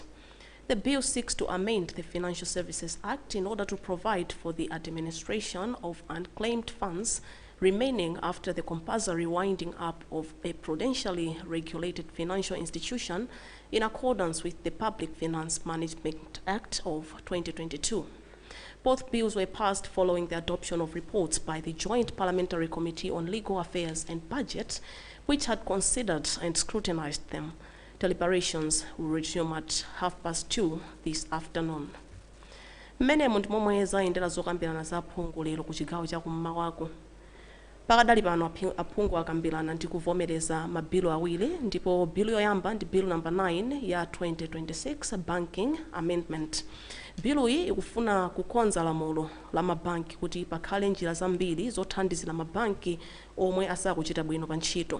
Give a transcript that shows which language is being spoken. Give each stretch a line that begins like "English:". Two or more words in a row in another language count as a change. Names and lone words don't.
English: The bill seeks to amend the Financial Services Act in order to provide for the administration of unclaimed funds remaining after the compulsory winding up of a prudentially regulated financial institution in accordance with the Public Finance Management Act of 2022. Both bills were passed following the adoption of reports by the Joint Parliamentary Committee on Legal Affairs and Budget, which had considered and scrutinized them. Deliberations will resume at 2:30 this afternoon.
Nyanja: Mmene munthu momwe zayendera zokambirana za aphungu lero ku chigawo cha kummawa. Pakadali pano aphungu akambirana ndi kuvomereza mabilu awiri, ndipo bilu yoyamba ndi
English: bill number 9
Nyanja: ya 2026 Banking Amendment. Bilu iyi ikufuna kukonza lamulo la mabanki kuti pakhale njira zambiri zothandizira mabanki omwe asakuchita bwino pa ntchito.